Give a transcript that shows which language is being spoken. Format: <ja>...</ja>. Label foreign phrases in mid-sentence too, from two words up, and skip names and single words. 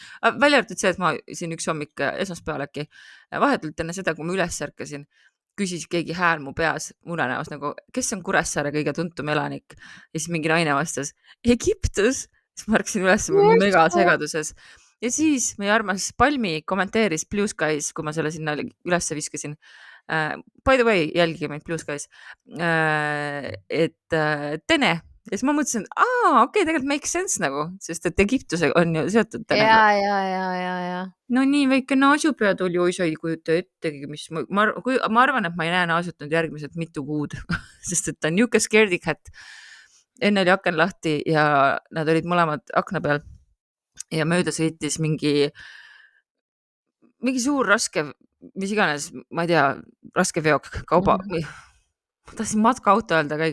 <et>Välja arvatud see, et ma siin üks hommik esmaspäeval äkki vahetult enne seda, kui ma üles ärkasin, küsis keegi hääl mu peas, unenäos nagu, kes on Kuressaare kõige tuntum elanik? Ja siis mingi naine vastas, Egiptus. Siis ma ärkasin üles mega segaduses. Ja siis meie armas Palmi kommenteeris Blue Skies, kui ma selle sinna üles viskasin.</et> <en>By the way,</en> <et>jälgige meid Blue Skies. Et Tene. Ja siis ma mõtlesin, okei, tegelikult</et> <en>makes sense</en> <et>nagu, sest et Egiptuse on ju seotud Tenega. Ja. No nii väike naasupea tuli, oi sa ei kujuta ettegi, mis ma arvan, et ma ei näe naasutanud järgmised mitu kuud, sest et ta on niuke</et> <en>scaredy cat.</en> <et>Enne oli aken lahti ja nad olid mõlemad akna peal ja mööda sõitis mingi suur raske, mis iganes, ma ei tea, raske veok, kauba, ma tahtsin matkaauto öelda, aga</et>